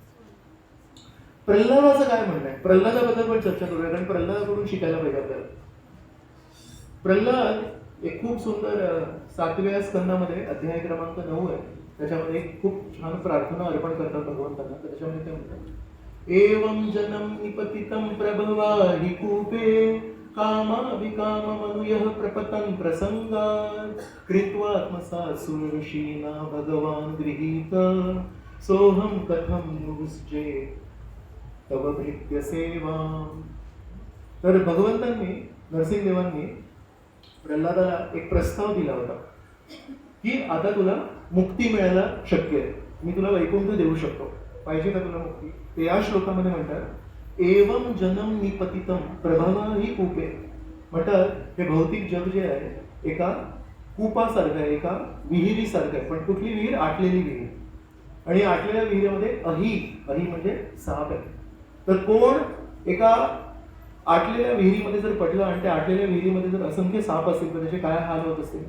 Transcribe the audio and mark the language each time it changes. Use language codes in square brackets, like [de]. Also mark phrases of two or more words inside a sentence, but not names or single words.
[mr] प्रल्हादाचं काय म्हणणं आहे? प्रल्हादाबद्दल पण चर्चा करूया कारण प्रल्हादाकडून शिकायला पाहिजे आपल्याला. प्रल्हाद एक खूप सुंदर 7व्या स्कंदामध्ये अध्याय क्रमांक 9 आहे, त्याच्यामध्ये एक खूप छान प्रार्थना अर्पण करतात भगवंतांना. तर त्याच्यामध्ये ते म्हणतात [sa] एवं जनं निपतितं प्रभवाहि कूपे कामाभिकाममनुयः प्रपतन् प्रसंगात् कृत्वात्मसा सुरऋषीणा भगवान् गृहीत सोऽहं कथं नुविसृजे तव भृत्य सेवाम्. [mr] तर भगवंतांनी नरसिंहदेवांनी प्रल्हादाला एक प्रस्ताव दिला होता की आता तुला मुक्ती मिळायला शक्य आहे, मी तुला वैकुंठ देऊ शकतो, पाहिजे का तुला मुक्ती. ते या श्लोकामध्ये म्हणतात [sa] एवं जनम निपतितम प्रभवाहि कूपे. [mr] म्हणतात हे भौतिक जग जे आहे एका कूपासारखं आहे, एका विहिरीसारखं आहे. पण कुठली विहीर? आटलेली विहीर. आणि आटलेल्या विहिरीमध्ये अही म्हणजे साप आहे. तर कोण एका आटलेल्या विहिरीमध्ये जर पडलं आणि त्या आटलेल्या विहिरीमध्ये जर असंख्य साप असतील तर त्याचे काय हाल होत असतील.